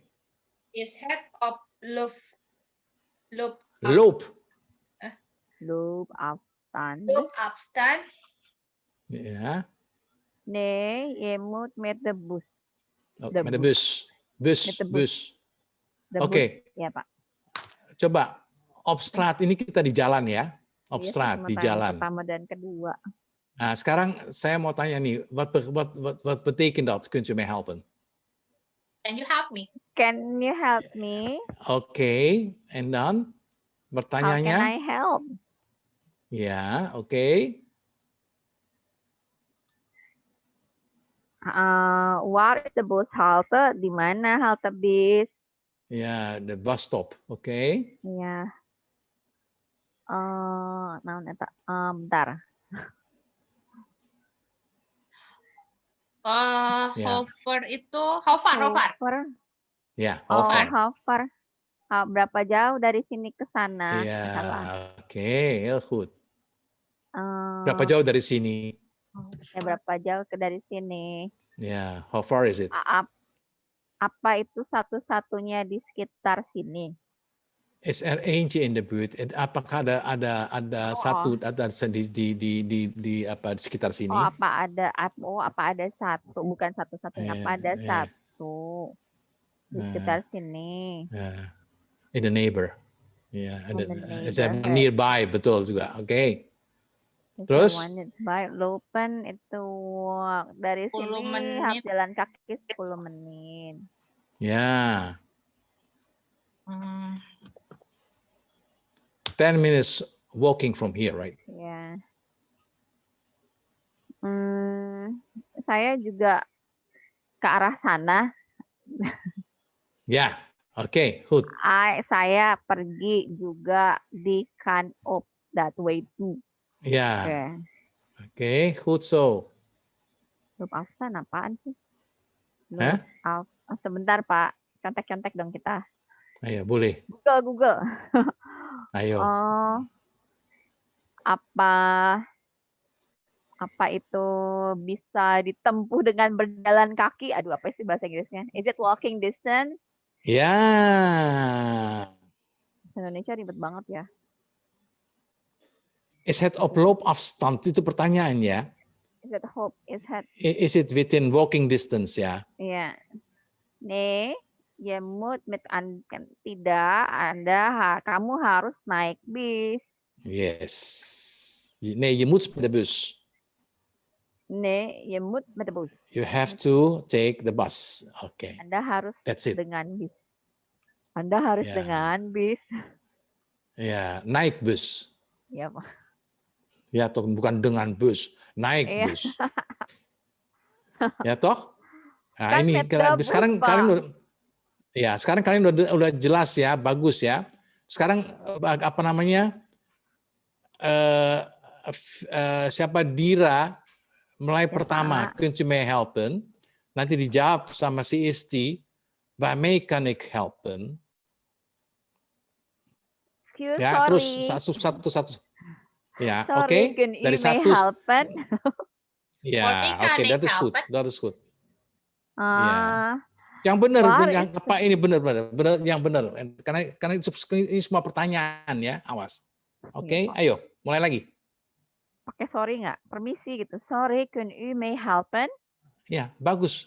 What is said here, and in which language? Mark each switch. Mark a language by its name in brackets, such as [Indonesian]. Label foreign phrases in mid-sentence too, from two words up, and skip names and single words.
[Dutch] Is het op loopafstand? Ja. Nee, je moet met de bus. Met de bus. Bus. Oké. [Indonesian] Ya, Pak. Coba [Dutch] op straat [Indonesian] ini kita di jalan ya. [Dutch] Op straat [Indonesian] di jalan. Pertama dan kedua. Nah, sekarang saya mau tanya nih, [Dutch] wat betekent dat? Kunt u mij helpen? [English] Can you help me? Can you help me? Oke, [Dutch] en dan [English] How [Indonesian] pertanyaannya? [English] can I help? [Indonesian] Ya, oke. [English] Where is the bus halte? [Indonesian] Di mana halte bis? [Dutch] Ya, de bus stop. Oke. [Indonesian] Ya. Bentar. [English] How far itu? How far? Ya, how far? [Indonesian] Berapa jauh dari sini ke sana? Ya, oke, [Dutch] heel goed. [Indonesian] Berapa jauh dari sini? Ya, berapa jauh dari sini? Ya, [English] how far is it? [Indonesian] Apa itu satu-satunya di sekitar sini? [Dutch] Is er eentje in de buurt? [Indonesian] Apakah ada satu di sekitar sini? Apa ada satu? Bukan satu-satunya. Apa ada satu di sekitar sini? [English] In the neighbor. Ya, nearby, [Indonesian] betul juga. Oke. Terus? Nearby, Lopen itu dari sini harus jalan kaki 10 menit. Ya. [English] 10 minutes walking from here, right? [Indonesian] Ya. Saya juga ke arah sana. Ya, oke, goed. Saya pergi juga di [English] kind of that way too. [Indonesian] Ya. Oke, [Dutch] goed zo. Loop afstand [Indonesian] apaan sih? Sebentar Pak, contek-contek dong kita. Ayo, boleh. Google. Ayo. Apa itu bisa ditempuh dengan berjalan kaki? Aduh, apa sih bahasa Inggrisnya? [English] Is it walking distance? [Indonesian] Ya. Indonesia ribet banget ya. [Dutch] Is het op loopafstand? [Indonesian] Itu pertanyaannya. [English] Is it within walking distance ya? [Indonesian] Iya. [Dutch] Nee, je moet met [Indonesian] tidak, kamu harus naik bis. [English] Yes. [Dutch] Nee, je moet met de bus. Nee, je moet met de bus. [English] You have to take the bus. [Indonesian] Oke. Anda harus dengan bis. Anda harus dengan bis. Ya, naik bus. Iya, Pak. Ya, toh bukan dengan bus, naik bus. Ya toh? Nah, kan ini sekarang kalian udah jelas ya, bagus ya. Sekarang apa namanya? Siapa Dira mulai pertama, [Dutch] kunt u mij helpen? [Indonesian] Nanti dijawab sama si Isti, [Dutch] waarmee kan ik helpen? [Indonesian] Ya, terus satu. Ya, oke. Dari satu. Ya, oke, [English] that is good. [Indonesian] Ya. Yang benar, yang apa ini benar, yang benar. Karena ini semua pertanyaan ya, awas. Oke, ayo, mulai lagi. Pakai sorry nggak? Permisi gitu. [Dutch] Sorry, kun u mij helpen? [Indonesian] Ya, bagus.